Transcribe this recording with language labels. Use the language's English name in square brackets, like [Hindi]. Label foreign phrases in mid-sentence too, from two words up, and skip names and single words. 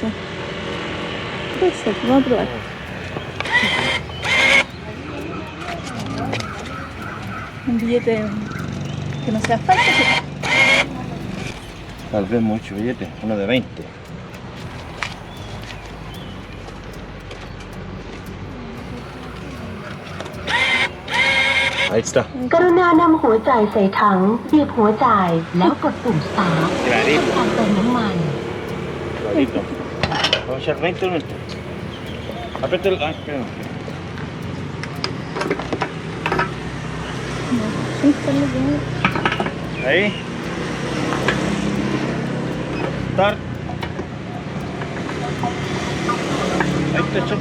[Spanish] Puede ser, vamos a probar. Un billete que no sea falso. Tal vez mucho billete, uno de 20. Ahí está. [Thai] กรุณานำหัวจ่ายใส่ถังบีบหัวจ่ายแล้วกดปุ่ม start เพื่อการเติมน้ำมัน [Spanish] Clarito. Vamos a echar 20 minutos. Aprieta el... Ah, espera. Ahí. Start. Ahí está hecho.